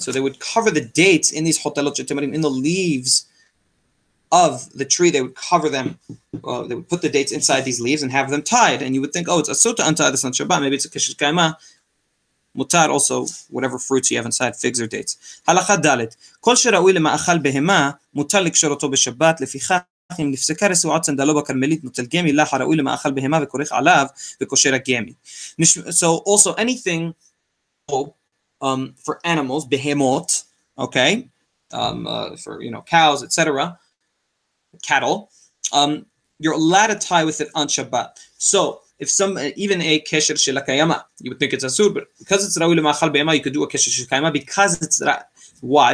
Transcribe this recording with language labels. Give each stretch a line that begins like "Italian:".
English: So they would cover the dates in these hotalot temarim, in the leaves of the tree. They would cover them. They would put the dates inside these leaves and have them tied. And you would think, oh, it's asur to untie this on Shabbat. Maybe it's a keshes kaima. Mutar also whatever fruits you have inside, figs or dates. Halacha dalet.
Hebrew: Kol שראוי למאכל בהמה, מותר לקשור אותו בשבת. לפיכך אם נפסקה רצועת סנדלו בכרמלית נוטל גמי, לך הראוי למאכל בהמה וכורך עליו וקושר הגמי.
English: So also anything for animals, behemot, okay, for cows, etc., cattle, you're allowed to tie with it on Shabbat. So if even a kesher shel hakayama, you would think it's asur, but because it's ra'ui lema'achal behema, you could do a kesher shel hakayama because it's why?